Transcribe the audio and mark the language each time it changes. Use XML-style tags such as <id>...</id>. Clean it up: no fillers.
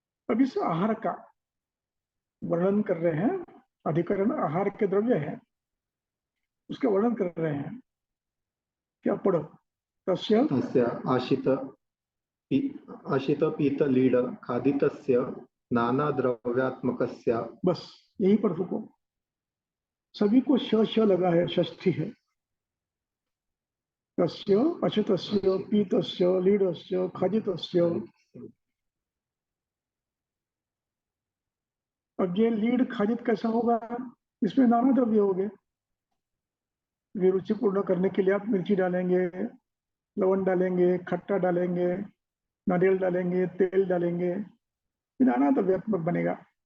<hi>अब इस आहार का वर्णन कर रहे हैं, अधिकरण आहार के द्रव्य है, उसका वर्णन कर रहे हैं। क्या पढ़ो? तस्य</hi> <sa>तस्य आशित पीत लीड खादितस्य नानाद्रव्यात्मकस्य।</sa> <hi>बस यही पढ़ रुको। सभी को श लगा है, षष्ठी है।</hi> <sa>तस्य अशितस्य पीतस्य लीडस्य खादितस्य।</sa> <hi>अब ये लीड खादित कैसा होगा? इसमें नाना द्रव्य हो गए। रुचि पूर्ण करने के लिए आप मिर्ची डालेंगे, लवण डालेंगे, खट्टा डालेंगे, नारियल डालेंगे, तेल डालेंगे, नाना द्रव्यात्मक बनेगा।</hi>